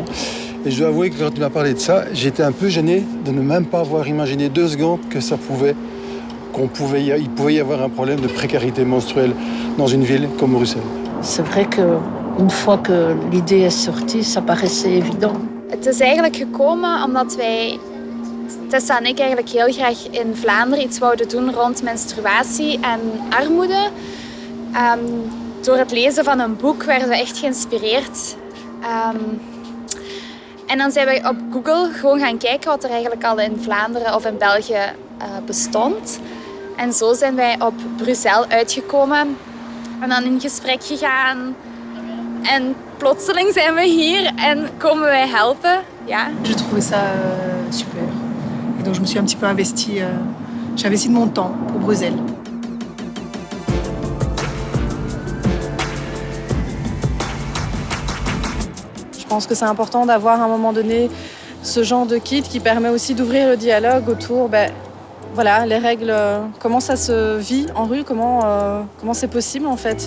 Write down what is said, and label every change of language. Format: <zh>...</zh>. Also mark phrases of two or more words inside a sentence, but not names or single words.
<fr>Et je dois avouer que quand il m'a parlé de ça, j'étais un peu gêné de ne même pas avoir imaginé 2 secondes que il pouvait y avoir un problème de précarité menstruelle dans une ville comme Bruxelles. C'est vrai qu'une fois que l'idée est sortie, ça paraissait évident.</fr> <nl>Het is eigenlijk gekomen omdat wij, Tessa en ik, eigenlijk heel graag in Vlaanderen iets wouden doen rond menstruatie en armoede. Door het lezen van een boek werden we echt geïnspireerd. En dan zijn wij op Google gewoon gaan kijken wat er eigenlijk al in Vlaanderen of in België bestond. En zo zijn wij op Bruxelles uitgekomen en dan in gesprek gegaan. En plotseling zijn we hier en komen wij helpen. Ja.</nl> <fr>Je trouvais ça super. Et donc je me suis un petit peu investie. J'ai investi de mon temps pour Bruxelles. Je pense que c'est important d'avoir à un moment donné ce genre de kit qui permet aussi d'ouvrir le dialogue autour les règles, comment ça se vit en rue, comment c'est possible en fait.</fr>